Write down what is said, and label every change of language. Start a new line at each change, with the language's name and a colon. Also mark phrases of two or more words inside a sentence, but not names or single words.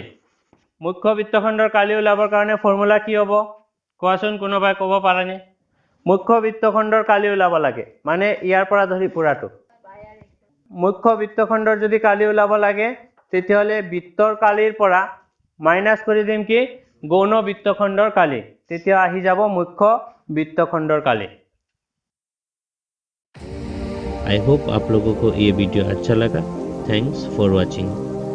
Assamese: কালি ওলাবৰ কাৰণে ফৰ্মুলা কি হ'ব কোৱাচোন কোনোবাই ক'ব পাৰেনে মুখ্য বৃত্তখণ্ডৰ কালি ওলাব লাগে মানে ইয়াৰ পৰা ধৰি পুৰাটো মুখ্য বৃত্তখণ্ডৰ যদি কালি ওলাব লাগে তেতিয়াহ'লে বৃত্তৰ কালিৰ পৰা মাইনাছ কৰি দিম কি গৌণ বৃত্তখণ্ডৰ কালি তেতিয়া আহি যাব মুখ্য বৃত্তখণ্ডৰ কালি।
English: I hope
Hindi: आप लोगों को ये वीडियो अच्छा लगा।
English: thanks for watching.